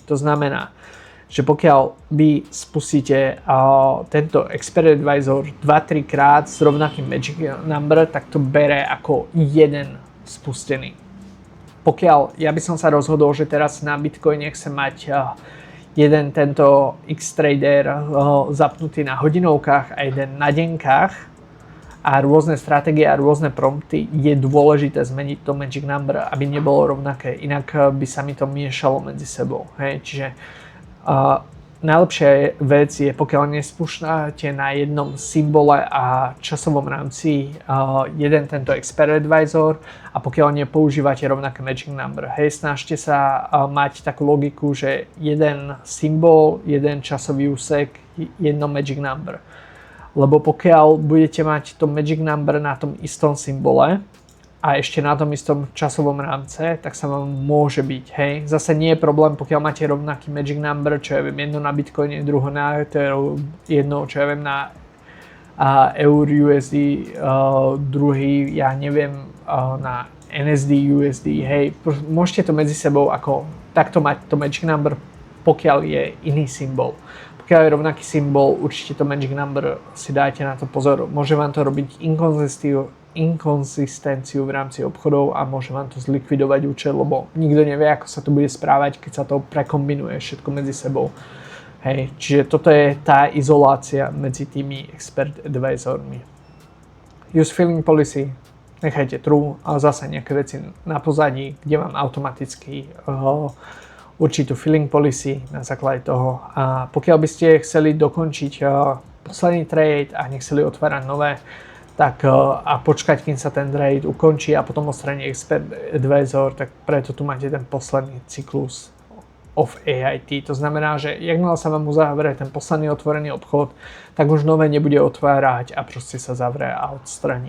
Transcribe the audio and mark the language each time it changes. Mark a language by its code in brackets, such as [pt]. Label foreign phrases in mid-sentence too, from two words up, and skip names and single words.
[sk] To znamená, že pokiaľ vy spustíte tento [en] expert advisor [sk] 2-3 krát s rovnakým [en] magic number, [sk] tak to bere ako jeden spustený. Pokiaľ ja by som sa rozhodol, že teraz na Bitcoine chcem mať jeden tento X-Trader zapnutý na hodinovkách a jeden na denkách a rôzne stratégie a rôzne prompty, je dôležité zmeniť to [en] magic number, [sk] aby nebolo rovnaké, inak by sa mi to miešalo medzi sebou. Hej? Čiže najlepšia vec je, pokiaľ nespúšťate na jednom symbole a časovom rámci jeden tento [en] expert advisor [sk] a pokiaľ nepoužívate rovnaké [en] magic number. [sk] Hej, snažte sa mať takú logiku, že jeden symbol, jeden časový úsek, jedno [en] magic number. [sk] Lebo pokiaľ budete mať to [en] magic number [sk] na tom istom symbole a ešte na tom istom časovom rámce, tak sa vám môže byť, hej. Zase nie je problém, pokiaľ máte rovnaký [en] magic number, [sk] čo ja viem, jedno na Bitcoine, druhé na Ethereum, jedno, čo ja viem, na Eur USD, druhý, ja neviem, na NSD USD, hej. Môžete to medzi sebou ako takto mať to [en] magic number, [sk] pokiaľ je iný symbol. Pokiaľ je rovnaký symbol, určite to [en] magic number [sk] si dajte na to pozor. Môže vám to robiť inkonzistenciu v rámci obchodov a môže vám to zlikvidovať účet, lebo nikto nevie, ako sa to bude správať, keď sa to prekombinuje všetko medzi sebou. Hej, čiže toto je tá izolácia medzi tými [en] expert advisormi. Use filling policy, [sk] nechajte true, ale zase nejaké veci na pozadí, kde vám automaticky určitú [en] filling policy [sk] na základe toho. A pokiaľ by ste chceli dokončiť posledný trade a nechceli otvárať nové, tak a počkať, kým sa ten trade ukončí a potom odstraní [en] expert advisor, [sk] tak preto tu máte ten posledný cyklus of AIT. To znamená, že jakmile sa vám uzavrie ten posledný otvorený obchod, tak už nové nebude otvárať a proste sa zavrie a odstraní.